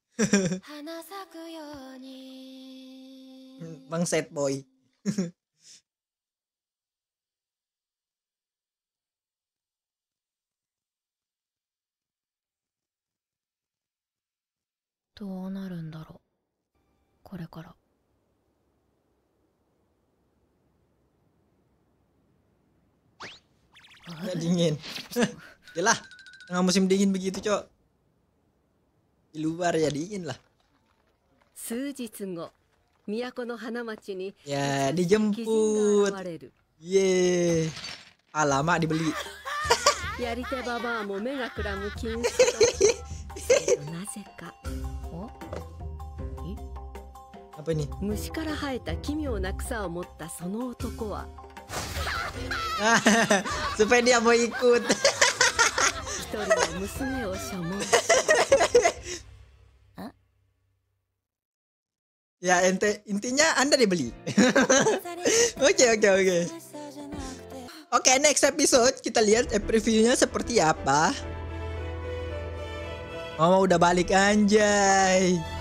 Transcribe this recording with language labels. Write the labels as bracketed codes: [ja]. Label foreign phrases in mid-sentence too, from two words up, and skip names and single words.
[id] Bang [en] sad boy. [ja] どうなるんだろうこれから。 [id] Nggak dingin. Yalah, tengah musim dingin begitu, Cok. Di luar ya dingin lah. [ja] 数日後、都の花町に [id] Ya, dijemput. Yeay. Alamak dibeli. [ja] やり手ババアも目がくらむ禁止となぜか [id] Apa ini? [ja] 虫から生えた奇妙な草を持ったその男は [id] Supaya dia mau ikut. [ja] 一人の娘を所望 [id] Ya, intinya Anda dibeli. Oke. Oke, [en] next episode [id] kita lihat previewnya seperti apa. Mama udah balik anjay.